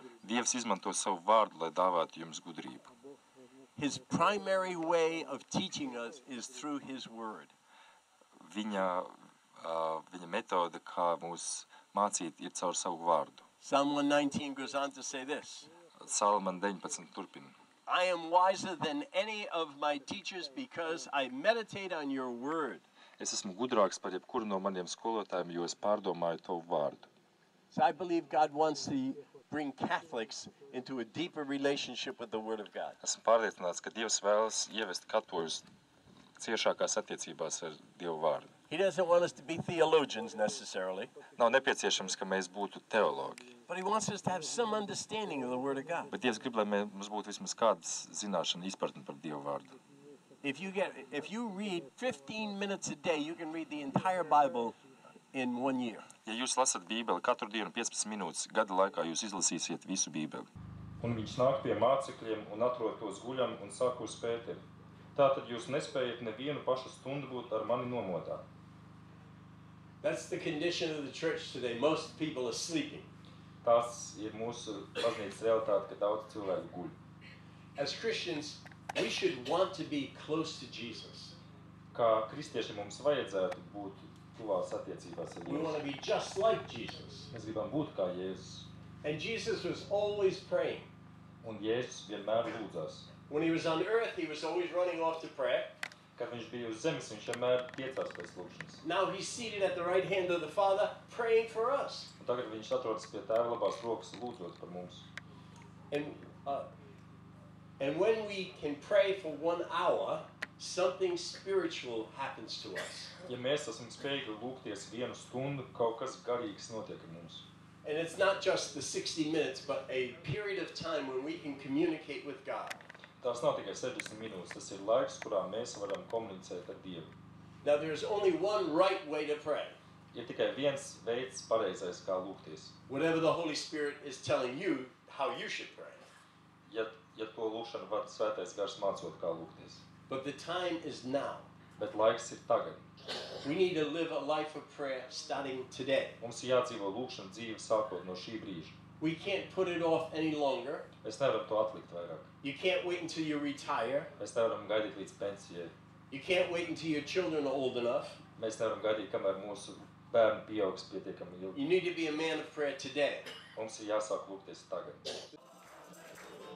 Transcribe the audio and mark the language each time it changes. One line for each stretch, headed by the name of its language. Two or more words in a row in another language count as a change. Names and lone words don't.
Latvian: Dievs izmanto savu vārdu, lai dāvātu jums gudrību.
English: His primary way of teaching us is through His word.
Latvian: Viņa metode, kā mūs mācīt, ir caur savu vārdu.
English: Psalm 119 goes on to say this.
Latvian: Salman 19 turpina.
English: I am wiser than any of my teachers because I meditate on your word.
Latvian: Es esmu gudrāks par jebkuru no maniem skolotājiem, jo es pārdomāju tavu vārdu.
English: So I believe God wants to bring Catholics into a deeper relationship with the Word of God.
Latvian: Esmu pārliecināts, ka Dievs vēlas ievest katoļus ciešākās attiecībās ar Dievu vārdu.
English: He doesn't want us to be theologians necessarily.
Latvian: Nav nepieciešams, ka mēs būtu teologi.
English: But He wants us to have some understanding of the Word of God.
Latvian: Bet Dievs grib, lai mums būtu vismaz kādas zināšana, izpratne par Dievu vārdu.
English: If you read 15 minutes a day, you can read the entire Bible in 1 year.
Latvian: Ja jūs lasat Bībeli katru dienu 15 minūtes, gada laikā jūs izlasīsiet visu Bībeli. Un viņš nāk pie mācekļiem un atrod tos guļam un saka uz Pēteri. Tātad jūs nespējat nevienu pašu stundu būt ar mani nomodā.
English: That's the condition of the church today. Most people are sleeping.
Latvian: Tas ir mūsu baznīcas realitāte, ka daudz cilvēku guļ.
English: As Christians, we should want to be close to Jesus.
Latvian: Kā kristieši mums vajadzētu būt tuvās attiecībās ar
English: We want to
Latvian: Jēzu.
English: be just like Jesus.
Latvian: Mēs gribam būt kā Jēzus.
English: And Jesus was always praying.
Latvian: Un Jēzus vienmēr lūdzās.
English: When He was on earth, He was always running off to pray.
Latvian: Kad viņš bija uz zemes, viņš vienmēr tiecās pēc lūkšanas.
English: Now He's seated at the right hand of the Father, praying for us.
Latvian: Un tagad viņš atrodas pie Tēva labās rokas lūdzot par mums.
English: And when we can pray for 1 hour, something spiritual happens to us.
Latvian: Ja mēs esam spējīgi lūgties 1 stundu, kaut kas garīgs notiek ar mums.
English: And it's not just the 60 minutes, but a period of time when we can communicate with God.
Latvian: Tās nav tikai 60 minūtes, tas ir laiks, kurā mēs varam komunicēt ar Dievu.
English: Now there's only one right way to pray.
Latvian: Ir tikai viens veids pareizais, kā lūgties.
English: Whatever the Holy Spirit is telling you how you should pray.
Latvian: Ja to lūgšanu vada Svētais Gars mācot, kā lūgties.
English: But the time is now.
Latvian: Bet laiks ir tagad.
English: We need to live a life of prayer starting today.
Latvian: Mums ir jādzīvo lūgšana dzīve sākot no šī brīža.
English: We can't put it off any longer.
Latvian: Mēs nevaram to atlikt vairāk.
English: You can't wait until you retire.
Latvian: Mēs nevaram gaidīt līdz pensijai.
English: You can't wait until your children are old enough.
Latvian: Mēs nevaram gaidīt, kamēr mūsu bērni pieaugs pietiekami ilgi.
English: You need to be a man of prayer today.
Latvian: Mums ir jāsāk lūgties tagad.